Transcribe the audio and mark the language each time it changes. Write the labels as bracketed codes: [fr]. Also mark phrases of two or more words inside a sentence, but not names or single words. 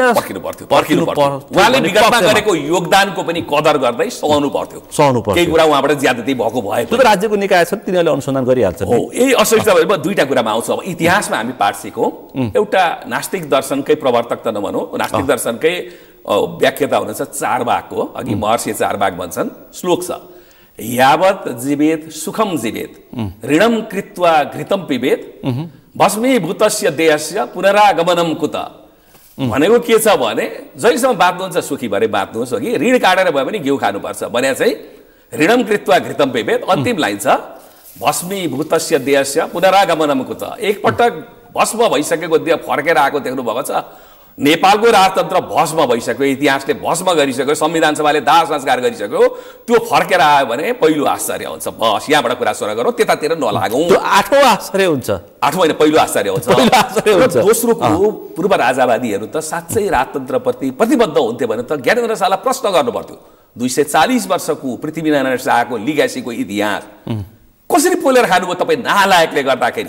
[ne] पर्खिनु पर्थ्यो उहाँले विगतमा गरेको योगदानको पनि कदर गर्दै सहनु पर्थ्यो केही कुरा उहाँबाट ज्यादती भएको भए त्यो राज्यको निकाय छ तिनीहरूले अनुसन्धान गरिहाल्छन् हो यही असहिष्णुता भएमा दुईटा कुरामा आउँछ अब इतिहासमा हामी पाठ सिक्यौँ एउटा नास्तिक दर्शनकै प्रवर्तक त नभनौँ नास्तिक दर्शनकै व्याख्याता हुनुहुन्छ चारवाकको अघि महर्षि चारवाक भन्छन् श्लोक छ [sa] यावत् जीवेत सुखम जीवेत ऋणम कृत्वा घृतम पिबेत भस्मीभूतस्य देहस्य पुनरागमनम कुत [ne] भनेको के छ भने जहिलेसम्म बाँच्नुहुन्छ सुखी भरे बाँच्नुहोस् हो कि ऋण काटेर भए पनि घिउ खानुपर्छ भने चाहिँ [sa] ऋणम कृत्वा घृतम पिबेत [ne] अन्तिम लाइन छ [sa] भस्मीभूतस्य देहस्य पुनरागमनम कुत [ne] एकपटक भस्म भइसकेको देह फर्केर आएको देख्नु भएको छ नेपालको राजतन्त्र भस्म भइसक्यो इतिहासले भस्म गरिसक्यो संविधान सभाले दाह संस्कार गरिसक्यो त्यो फर्केर आयो भने पहिलो आश्चर्य हुन्छ बस यहाँबाट कुरा सुरु गरौँ त्यतातिर नलागौँ आठौँ आश्चर्य हुन्छ आठौँ होइन पहिलो आश्चर्य हुन्छ दोस्रो कुरो पूर्व राजावादीहरू त साँच्चै राजतन्त्रप्रति प्रतिबद्ध हुन्थे भने त ज्ञानेन्द्र शाहलाई प्रश्न गर्नु पर्थ्यो 240 वर्षको पृथ्वीनारायण शाहको लिगासीको इतिहास कसरी पोलेर खानुभयो तपाईँ नालायकले गर्दाखेरि